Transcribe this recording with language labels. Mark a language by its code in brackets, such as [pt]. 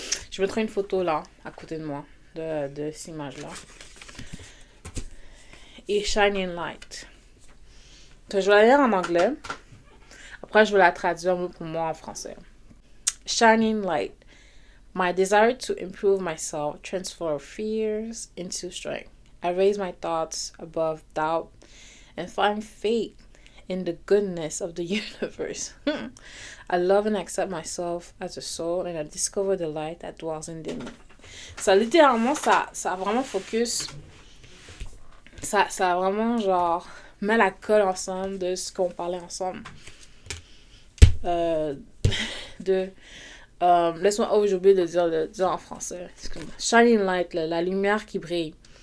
[fr] Je mettrai une photo là, à côté de moi, de cette image-là. Et Shining Light. Donc, je vais la lire en anglais. Après, je vais la traduire mot pour moi en français. [en] Shining Light. My desire to improve myself transforms fears into strength. I raise my thoughts above doubt and find faith in the goodness of the universe. I love and accept myself as a soul and I discover the light that dwells in me. [fr] Ça, littéralement, ça a vraiment focus. Ça a vraiment, genre, met la colle ensemble de ce qu'on parlait ensemble. Laisse-moi, j'ai oublié de dire en français. Excuse-moi. Shining light, la lumière qui brille.